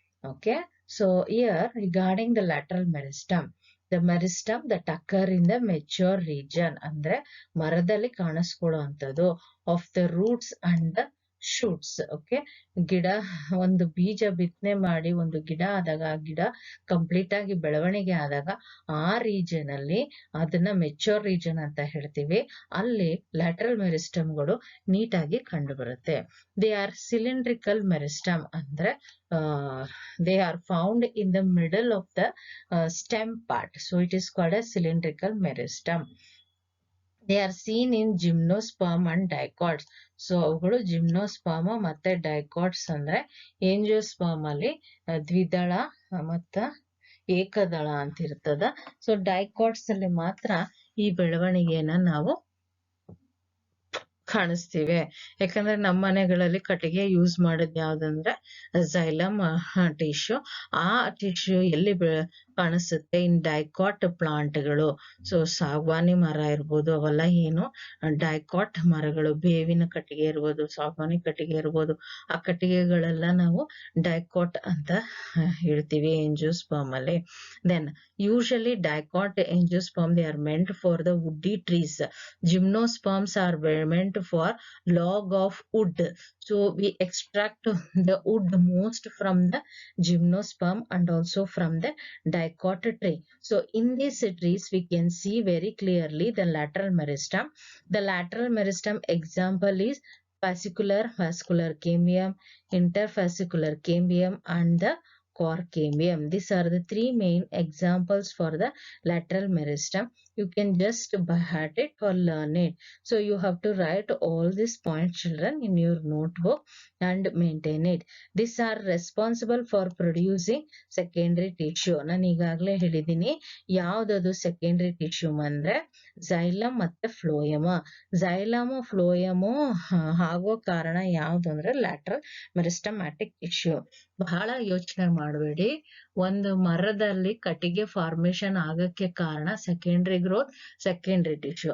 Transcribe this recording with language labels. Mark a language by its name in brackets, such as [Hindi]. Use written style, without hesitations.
[English] Okay, so here regarding the lateral meristem, the meristem that occur in the mature region [Kannada] ಅಂದ್ರೆ ಮರದಲ್ಲಿ ಕಾಣಿಸ್ಕೊಳ್ಳುವಂಥದ್ದು [English] of the roots and the shoots. [Kannada] Okay, ಗಿಡ ಒಂದು ಬೀಜ ಬಿತ್ತನೆ ಮಾಡಿ ಒಂದು ಗಿಡ ಆದಾಗ ಆ ಗಿಡ ಕಂಪ್ಲೀಟ್ ಆಗಿ ಬೆಳವಣಿಗೆ ಆದಾಗ ಆ ರೀಜನ್ ಅಲ್ಲಿ ಅದನ್ನ ಮೆಚೂರ್ ರೀಜನ್ ಅಂತ ಹೇಳ್ತೀವಿ. ಅಲ್ಲಿ ಲ್ಯಾಟ್ರಲ್ ಮೆರಿಸ್ಟಮ್ಗಳು ನೀಟಾಗಿ ಕಂಡು ಬರುತ್ತೆ. [English] They are cylindrical meristem ಅಂದ್ರೆ they are found in the middle of the stem part, so it is called a cylindrical meristem. They are seen in gymnosperm and dicots. [Kannada] So ಅವುಗಳು ಜಿಮ್ನೋಸ್ಪರ್ಮ ಮತ್ತೆ dicots ಅಂದ್ರೆ ಏಂಜಿಯೋಸ್ಪರ್ಮ್ ಅಲ್ಲಿ ದ್ವಿದಳ ಮತ್ತ ಏಕದಳ ಅಂತ ಇರ್ತದ. ಸೊ ಡೈಕಾಟ್ಸ್ ಅಲ್ಲಿ ಮಾತ್ರ ಈ ಬೆಳವಣಿಗೆಯನ್ನ ನಾವು ಕಾಣಿಸ್ತೀವಿ. ಯಾಕಂದ್ರೆ ನಮ್ಮ ಮನೆಗಳಲ್ಲಿ ಕಟ್ಟಿಗೆ ಯೂಸ್ ಮಾಡೋದು ಯಾವ್ದಂದ್ರೆ xylem ಟಿಶ್ಯೂ. ಆ ಟಿಶ್ಯೂ ಎಲ್ಲಿ ಕಾಣಿಸುತ್ತೆ ಇನ್ ಡೈಕಾಟ್ ಪ್ಲಾಂಟ್ಗಳು. ಸೊ ಸಾಗವಾನಿ ಮರ ಇರ್ಬೋದು, ಅವೆಲ್ಲ ಏನು ಡೈಕಾಟ್ ಮರಗಳು, ಬೇವಿನ ಕಟ್ಟಿಗೆ ಇರ್ಬೋದು, ಸಾಗವಾನಿ ಕಟ್ಟಿಗೆ ಇರ್ಬೋದು, ಆ ಕಟ್ಟಿಗೆಗಳೆಲ್ಲ ನಾವು ಡೈಕಾಟ್ ಅಂತ ಹೇಳ್ತೀವಿ ಎಂಜಿಯೋಸ್ಪರ್ಮ್ ಅಲ್ಲಿ. [English] Then usually dicot angiosperm they are meant for the woody trees. Gymnosperms are meant for log of wood. So we extract the wood most from the gymnosperm and also from the dicot tree. So in these trees we can see very clearly the lateral meristem. The lateral meristem example is fascicular, vascular cambium, interfascicular cambium and the core cambium. These are the three main examples for the lateral meristem. You can just by heart it or learn it. So you have to write all these points, children, in your notebook and maintain it. These are responsible for producing secondary tissue. [Kannada] ನಾನು ಈಗಾಗಲೇ ಹೇಳಿದ್ದೀನಿ ಯಾವ್ದದು secondary tissue ಅಂದ್ರೆ xylem ಮತ್ತೆ phloem. Xylem ಫ್ಲೋಯಮು ಆಗೋ ಕಾರಣ ಯಾವ್ದು ಅಂದ್ರೆ ಲ್ಯಾಟ್ರಲ್ ಮೆರಿಸ್ಟಮ್ಯಾಟಿಕ್ ಟಿಶ್ಯೂ. ಬಹಳ ಯೋಚನೆ ಮಾಡಬೇಡಿ. ಒಂದು ಮರದಲ್ಲಿ ಕಟ್ಟಿಗೆ ಫಾರ್ಮೇಶನ್ ಆಗಕ್ಕೆ ಕಾರಣ ಸೆಕೆಂಡರಿ ಗ್ರೋತ್, ಸೆಕೆಂಡರಿ ಟಿಶ್ಯೂ.